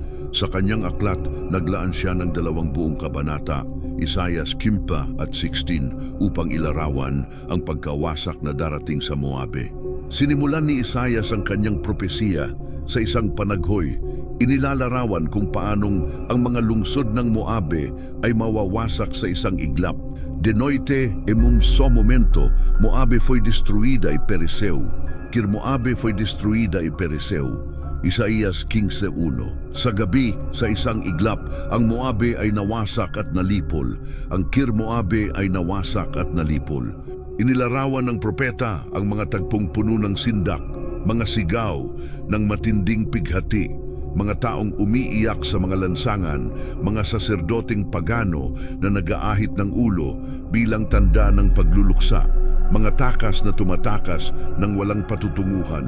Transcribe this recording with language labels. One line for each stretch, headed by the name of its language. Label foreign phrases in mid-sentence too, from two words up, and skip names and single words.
Filipino: Sa kanyang aklat, naglaan siya ng 2 buong kabanata, Isaias 15 at 16, upang ilarawan ang pagkawasak na darating sa Moabe. Sinimulan ni Isaias ang kanyang propesiya sa isang panaghoy. Inilalarawan kung paanong ang mga lungsod ng Moabe ay mawawasak sa isang iglap.
Portuguese: De noite en un só momento, Moabe foi destruída e pereceu. Kir Moabe foi destruída e pereceu. Isaías 15:1.
Filipino: Sa gabi, sa isang iglap, ang Moabe ay nawasak at nalipol. Ang Kir Moabe ay nawasak at nalipol. Inilarawan ng propeta ang mga tagpong puno ng sindak, mga sigaw ng matinding pighati, mga taong umiiyak sa mga lansangan, mga saserdoteng pagano na nag-aahit ng ulo bilang tanda ng pagluluksa, mga takas na tumatakas ng walang patutunguhan.